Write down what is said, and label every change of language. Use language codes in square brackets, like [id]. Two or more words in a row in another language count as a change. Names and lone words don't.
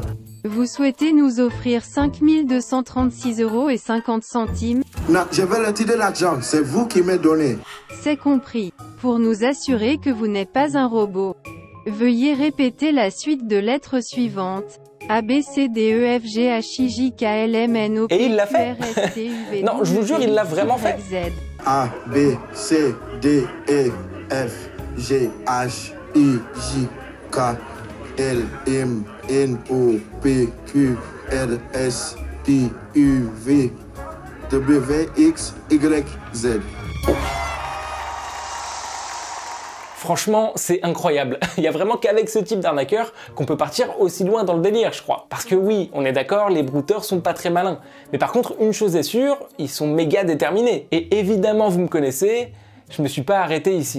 [fr] Vous souhaitez nous offrir 5 236,50 €? Non, je vais retirer l'argent, c'est vous qui m'avez donné. C'est compris. Pour nous assurer que vous n'êtes pas un robot, veuillez répéter la suite de lettres suivantes. A, B, C, D, E, F, G, H, I, J, K, L, M, N, O, P, Et il l'a fait. Q, R, S, T, U, V, Non, je vous jure, il l'a vraiment fait. Z. A, B, C, D, E, F, G, H, I, J, K, L, M, N, O, P, Q, R, S, T, U, V, W, X, Y, Z. Franchement, c'est incroyable. Il y a vraiment qu'avec ce type d'arnaqueur qu'on peut partir aussi loin dans le délire, je crois. Parce que oui, on est d'accord, les brouteurs sont pas très malins. Mais par contre, une chose est sûre, ils sont méga déterminés. Et évidemment, vous me connaissez, je me suis pas arrêté ici.